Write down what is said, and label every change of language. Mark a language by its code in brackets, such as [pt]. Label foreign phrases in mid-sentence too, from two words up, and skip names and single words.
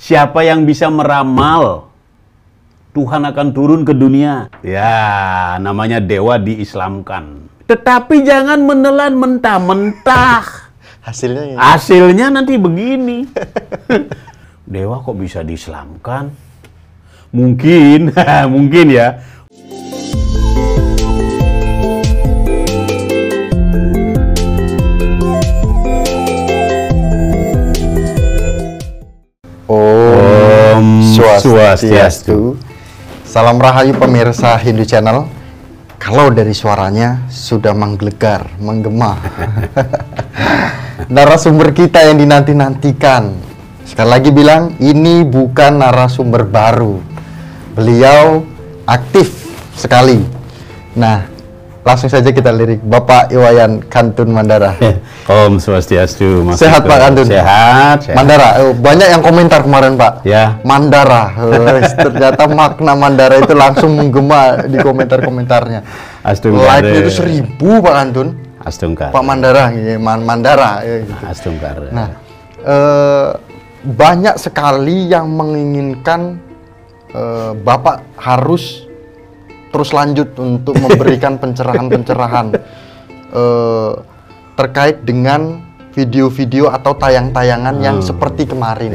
[id] Siapa yang bisa meramal Tuhan akan turun ke dunia? Ya, namanya dewa diislamkan. Tetapi jangan menelan mentah-mentah. Hasilnya nanti begini. Dewa kok bisa diislamkan? Mungkin, mungkin ya. Om Swastiastu. Salam rahayu pemirsa Hindu Channel. Kalau dari suaranya sudah menggelegar, menggema. Narasumber kita yang dinanti-nantikan. Sekali lagi bilang, ini bukan narasumber baru. Beliau aktif sekali. Nah, langsung saja kita lirik Bapak Iwayan Kantun Mandara. Om Swastiastu. Sehat Pak Kantun? Sehat. Mandara, banyak yang komentar kemarin Pak. Ya. Mandara, ternyata makna Mandara itu langsung menggema di komentar-komentarnya. Astungkar. Like itu 1000 Pak Kantun. Astungkar. Pak Mandara, Mandara. Gitu. Astungkar. Nah, banyak sekali yang menginginkan Bapak harus terus lanjut untuk memberikan pencerahan-pencerahan terkait dengan video-video atau tayang-tayangan yang seperti kemarin.